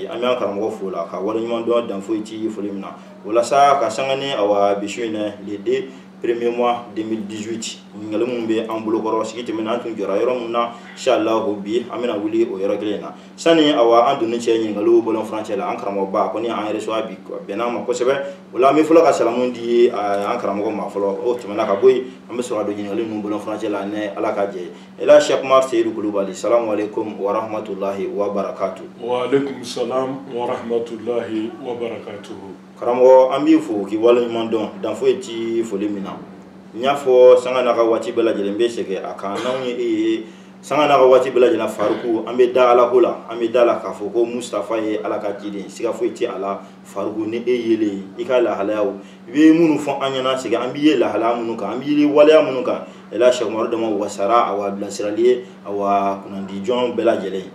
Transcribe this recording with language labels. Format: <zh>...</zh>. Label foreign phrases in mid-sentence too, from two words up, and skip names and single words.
<bm>An bɛ an karamɔgɔ fo la ka waleɲuman dɔn dan foyi ti foli min na. Walasa ka sanga ni awa bisu in na le 2</bm> <fr>premier mois</fr> <bm>2018 ɲininkali minnu bɛ an bolokɔrɔ sigi tɛmɛna an tun jɔra yɔrɔ min na inshallah bi an bɛna wuli o yɔrɔ kelen na. Sani awa an donni cɛ ɲininkaliw bɔlɔn furancɛ la an karamɔgɔba kɔni an reçoit bi bɛnna ma kosɛbɛ. O la an bɛ fɔlɔ ka salamu di an karamɔgɔ ma fɔlɔ o tɛmɛna ka bɔ yen an bɛ sɔrɔ ka don ɲininkali ninnu bɔlɔn furancɛ la ni Ala ka jɛ ye.</bm> <ar>Elhaji Seku Umaru Seydou Kulubali السلام عليكم ورحمة الله وبركاته. وعليكم السلام ورحمة الله وبركاته.</ar> <bm>Karamɔgɔ an b'i fo k'i waleɲuman dɔn dan foyi ti foli min na. N y'a fɔ sanga n'a ka waati bɛɛ lajɛlen bɛ sɛgɛn a kan n'anw ye e ye sanga n'a ka waati bɛɛ lajɛlen Faruku an bɛ da Ala ko la an bɛ da la k'a fɔ ko Mustafa ye Ala ka ciden siga foyi ti a la Faruku ni e yelen i ka lahalayaw i bɛ minnu fɔ an ɲɛna sɛgɛn an b'i ye lahalaya minnu kan an b'i ye waleya minnu kan Elhaji Seku Umaru dama wasara awa bilasirali ye awa kunnandi jɔn bɛɛ lajɛlen.</bm>